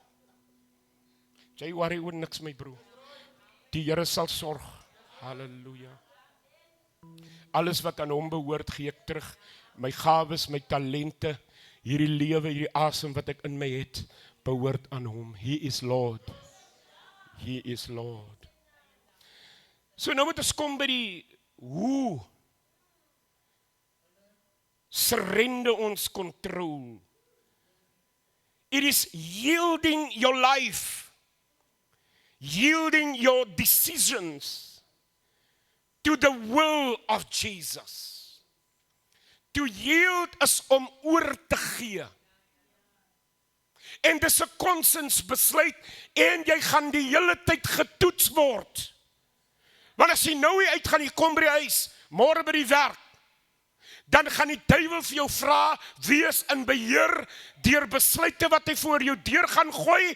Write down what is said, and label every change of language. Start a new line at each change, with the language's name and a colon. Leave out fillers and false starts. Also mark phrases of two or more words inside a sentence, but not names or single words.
Afrikaans: Jy worry oor niks, my broer. Die Here sal sorg. Halleluja. Alles wat aan hom behoort, gee ek terug. My gawes, my talente, hierdie lewe, hierdie asem wat ek in my het, behoort aan hom.
English: He is Lord. He is Lord.
Afrikaans: So nou moet ons kom by die hoe surrender ons control.
English: It is yielding your life, yielding your decisions to the will of Jesus. To yield is
Afrikaans: om oor te gee. En dis 'n konsensbesluit en jy gaan die hele tyd getoets word. Want as jy nou hier uitgaan, jy kom by die huis, môre by die werk, dan gaan die duiwel vir jou vra, wees in beheer deur besluite wat hy voor jou deur gaan gooi.